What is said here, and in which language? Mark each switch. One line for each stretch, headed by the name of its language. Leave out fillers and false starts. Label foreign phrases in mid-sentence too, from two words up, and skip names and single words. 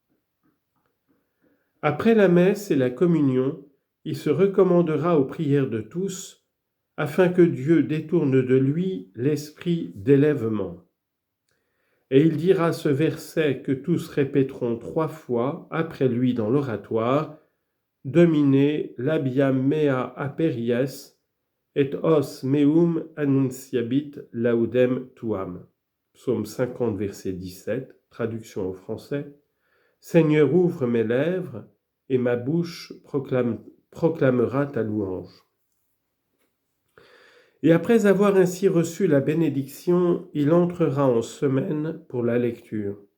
French: Après la messe et la communion, il se recommandera aux prières de tous, afin que Dieu détourne de lui l'esprit d'élèvement. Et il dira ce verset que tous répéteront 3 fois après lui dans l'oratoire, «
Latin: Domine labiam mea aperies, et os meum annunciabit laudem tuam ».
French: Psaume 50, verset 17, traduction au français. « Seigneur, ouvre mes lèvres, et ma bouche proclamera ta louange. » Et après avoir ainsi reçu la bénédiction, il entrera en semaine pour la lecture.